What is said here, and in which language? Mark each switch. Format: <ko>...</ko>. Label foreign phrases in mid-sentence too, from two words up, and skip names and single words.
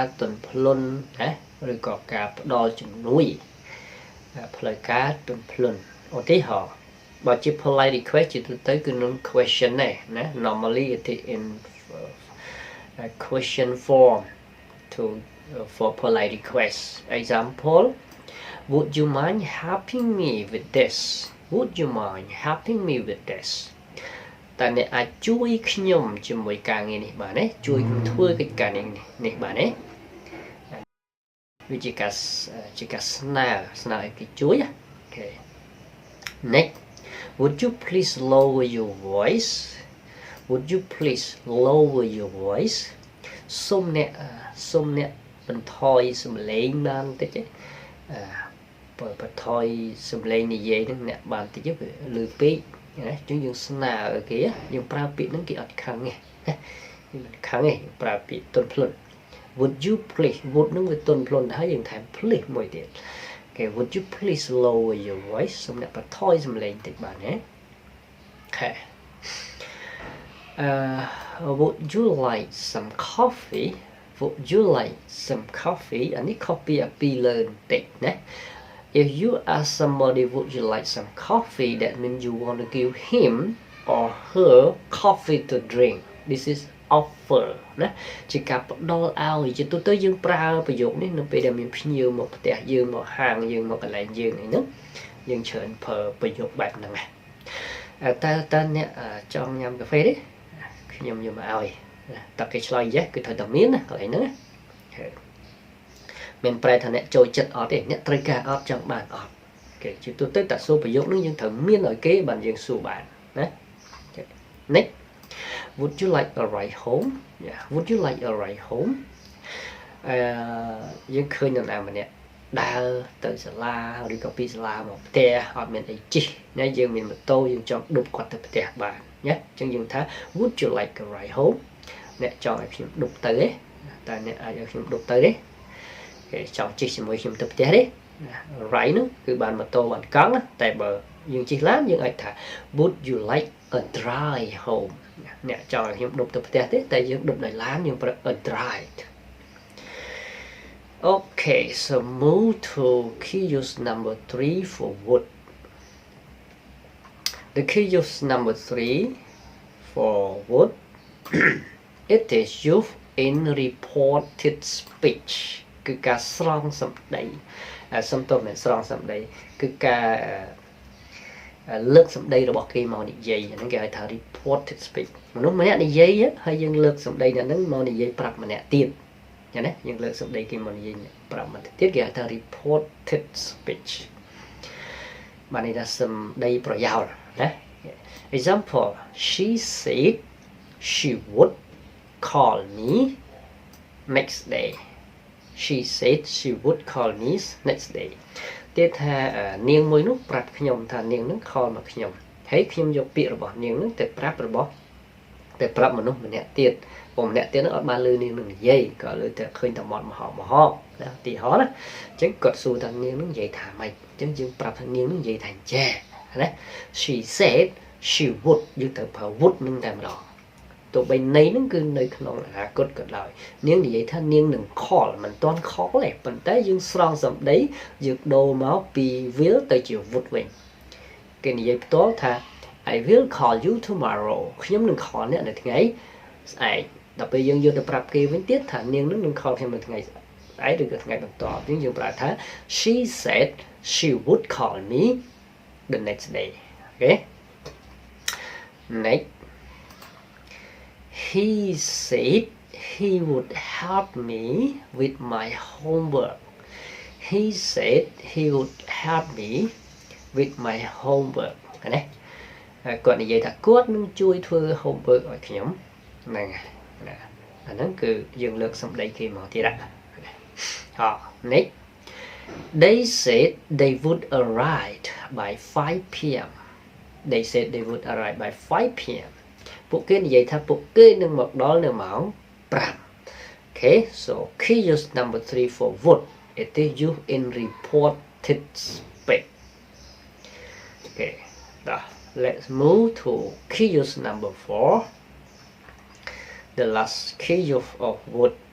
<km>ទន់ភ្លន់ណាឬក៏ការផ្ដល់ជំនួយផ្លូវការទន់ភ្លន់ឧទាហរណ៍បើ ជា</km> <en>polite request</en> <km>ជាទូទៅគឺនឹង question ដែរណា</km> <en>normally it is in question form for polite request example would you mind helping me with this would you mind helping me with this</en> <km>តើអ្នកអាចជួយខ្ញុំជាមួយការងារនេះបានទេជួយធ្វើកិច្ចការនេះបានទេវាជាការស្នើឲ្យគេជួយអូខេ</km> <en>next would you please lower your voice</en> <km>សូមអ្នកបន្ថយសំឡេងបានតិចទេបន្ថយសំឡេងនិយាយនឹងអ្នកបានតិចទៅលឺពេកណាអញ្ចឹងយើងស្នើឲ្យគេយើងប្រើពាក្យហ្នឹងគេអត់ខឹងទេយើងមិនខឹងទេប្រើពាក្យទន់ភ្លន់</km> <en>would you please</en> <km>would នឹងវាទន់ភ្លន់ហើយយើងថែម please មួយទៀតគេ</km> <en>would you please lower your voice</en> <km>សូមអ្នកបន្ថយសំឡេងតិចបានទេអូខេ</km> <en>would you like some coffee</en> <km>អានេះ copy អាពីលើបន្តិចណា</km> <en>if you ask somebody would you like some coffee that means you want to give him or her coffee to drink this is offer</en> <km>ណាជាការផ្ដល់ឲ្យជាទូទៅយើងប្រើប្រយោគនេះនៅពេលដែលមានភ្ញៀវមកផ្ទះយើងមកហាងយើងមកកន្លែងយើងអីហ្នឹងយើងច្រើនប្រើប្រយោគបែបហ្នឹងតើអ្នកចង់ញ៉ាំកាហ្វេទេខ្ញុំយកមកឲ្យតើគេឆ្លើយ yes គឺត្រូវតែមានណាកន្លែងហ្នឹង មានប្រែថាអ្នកចូលចិត្តអត់ទេអ្នកត្រូវការអត់ចង់បានអត់គេជាទូទៅតែសួរប្រយោគហ្នឹងយើងត្រូវមានឲ្យគេបានយើងសួរបានណា</km> <en>next would you like a ride home would you like a ride home</en> <km>យើងឃើញនរណាម្នាក់ដើរទៅសាលាឬក៏ពីសាលាមកផ្ទះអត់មានអីជិះណាយើងមានម៉ូតូ យើងចង់ឌុបគាត់ទៅផ្ទះបានណាអញ្ចឹងយើងថា</km> <en>would you like a ride home</en> <km>អ្នកចង់ឲ្យខ្ញុំឌុបទៅទេតើអ្នកអាចឲ្យខ្ញុំឌុបទៅទេគេចង់ជិះជាមួយខ្ញុំទៅផ្ទះទេ ride នោះគឺបានម៉ូតូបានកង់តែបើយើងជិះឡានយើងអាចថា</km> <en>would you like a drive home</en> <km>អ្នកចង់ឲ្យខ្ញុំឌុបទៅផ្ទះទេតែយើងឌុបដោយឡានយើងប្រើ</km> <en>a drive okay so move to key use number 3 for would the key use number 3 for would it is used in reported speech</en> <km>គឺការស្រង់សម្ដីសំទោសមិនស្រង់សម្ដីគឺការលើកសម្ដីរបស់គេមកនិយាយហ្នឹងគេហៅថា</km> <en>reported speech</en> <km>មនុស្សម្នាក់និយាយហើយយើងលើកសម្ដីអ្នកហ្នឹងមកនិយាយប្រាប់ម្នាក់ទៀតចឹងណាយើងលើកសម្ដីគេមកនិយាយប្រាប់ម្នាក់ទៀតគេហៅថា</km> <en>reported speech</en> <km>បានន័យថាសម្ដីប្រយោលណា</km> <en>example she said she would call me next day she said she would call me next day</en> <km>ទៀតថានាងមួយនោះប្រាប់ខ្ញុំថានាងនឹង call មកខ្ញុំហើយខ្ញុំយកពាក្យរបស់នាងនឹងទៅប្រាប់មនុស្សម្នាក់ទៀតព្រោះម្នាក់ទៀតនឹងអត់បានលឺនាងនឹងនិយាយក៏លើតែឃើញតែមាត់មហោ ណាទីហោណាអញ្ចឹងគាត់សួរថានាងនឹងនិយាយថាម៉េចអញ្ចឹងយើងប្រាប់ថានាងនឹងនិយាយថាចាណា</km> <en>she said she would</en> <km>យើងទៅប្រើ would នឹងតែម្ដងទោះបីន័យនឹងគឺនៅក្នុងអនាគតក៏ដោយនាងនិយាយថានាងនឹង call មិនទាន់ call ទេប៉ុន្តែយើងស្រង់សម្ដីយើងដូរមកពី will ទៅជា would វិញគេនិយាយផ្ទាល់ថា</km> <en>I will call you tomorrow</en> <km>ខ្ញុំនឹង call អ្នកនៅថ្ងៃស្អែកដល់ពេលយើងយកទៅប្រាប់គេវិញទៀតថានាងនឹង call ខ្ញុំនៅថ្ងៃស្អែកឬក៏ថ្ងៃបន្ទាប់វិញយើងប្រាប់ថា</km> <en>she said she would call me the next day okay next he said he would help me with my homework he said he would help me with my homework</en> <km>ណាគាត់និយាយថាគាត់នឹងជួយធ្វើ homework ឲ្យខ្ញុំហ្នឹងណាអាហ្នឹងគឺយើងលើកសម្ដីគេមកទៀតហ៎</km> <en>next they said they would arrive by 5 p.m. they said they would arrive by 5 p.m.</en> <km>ពួកគេនិយាយថាពួកគេនឹងមកដល់នៅម៉ោង 5</km> <en>okay so key use number 3 for would it is used in reported speech okay let's move to key use number 4 the last key use of would</en>